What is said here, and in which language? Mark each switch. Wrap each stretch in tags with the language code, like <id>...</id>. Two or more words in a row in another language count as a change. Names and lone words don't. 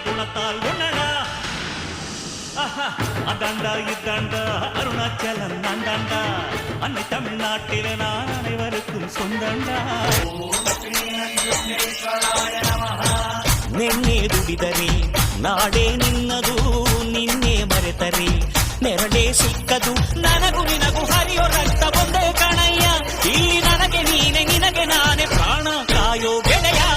<ta>பார்த்தால் அதாண்டா இதாண்டா அருணாச்சலம் நான்தாண்டா, அன்னை தமிழ்நாட்டில நான் அனைவருக்கும் சொந்தண்டா.</ta> <kn>ನಿನ್ನೆ ದುಡಿದರೆ ನಾಡೇ ನಿನ್ನದು, ನಿನ್ನೆ ಮರೆತರೆ ನೆರಳೇ ಸಿಕ್ಕದು. ನನಗೂ ನಿನಗೂ ಹರಿಯೋ ರಕ್ತ ಒಂದೇ ಕಣಯ್ಯ, ಇಲ್ಲಿ ನನಗೆ ನೀನೆ ನಿನಗೆ ನಾನೇ ಪ್ರಾಣ ಕಾಯೋ ಗೆಳೆಯ.</kn>